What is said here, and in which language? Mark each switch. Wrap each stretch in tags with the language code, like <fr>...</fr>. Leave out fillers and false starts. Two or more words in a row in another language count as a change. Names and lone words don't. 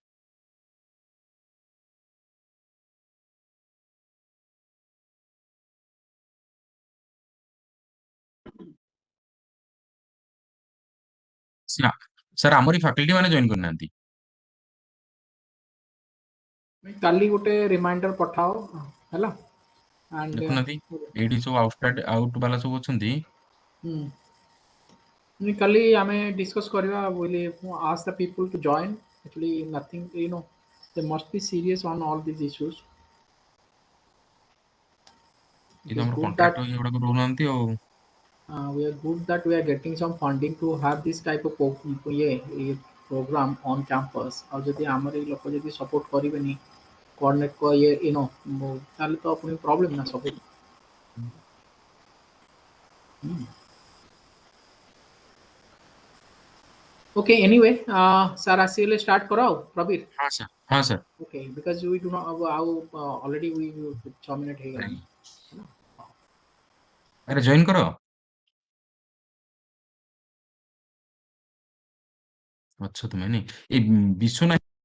<or>ସାର୍ ଆମରି ଫାକଲ୍ଟି ମାନେ ଜଏନ୍ କରିନାହାନ୍ତି। କାଲି ଗୋଟେ ରିମାଇଣ୍ଡର ପଠାଅ ହେଲା ଆଣ୍ଡ ଦେଖୁନାହାନ୍ତି ଏଇଠି ସବୁ ଆଉଟ୍ ବାଲା ସବୁ ଅଛନ୍ତି। କାଲି ଆମେ ଡିସ୍କସ୍ କରିବା ବୋଲି</or> <en>ask the people to join actually nothing they must be serious on all these issues</en> <or>ଏଇ</or> <en>it</en> <or>ତ</or> <en>is</en> <or>ଆମର</or> <en>good that</en> <or>କଣ୍ଟ୍ରାକ୍ଟର ଇଏ ଗୁଡାକ ରହୁନାହାନ୍ତି ଆଉ।</or> <en>we are good that we are getting some funding to have this type of program on campus</en> <or>ଆଉ ଯଦି ଆମର ଏଇ ଲୋକ ଯଦି ସପୋର୍ଟ କରିବେନି କୋଅର୍ଡିନେଟ୍ ତାହେଲେ ତ ପୁଣି ପ୍ରୋବ୍ଲେମ ନା ସବୁ।</or> <en>Okay, anyway, sir</en> <or>ଆସିଗଲେ start କର ଆଉ ପ୍ରବୀର। ହଁ ସାର୍, ହଁ ସାର୍।</or> <en>Okay, because we do not ଆଉ already we</en> <or>6 ମିନିଟ୍ ହେଇଗଲାଣି। ଆରେ ଜଏନ୍ କର। ଅଛ ତୁମେ ନାଇଁ ଏଇ ବିଶ୍ୱନାଥ</or>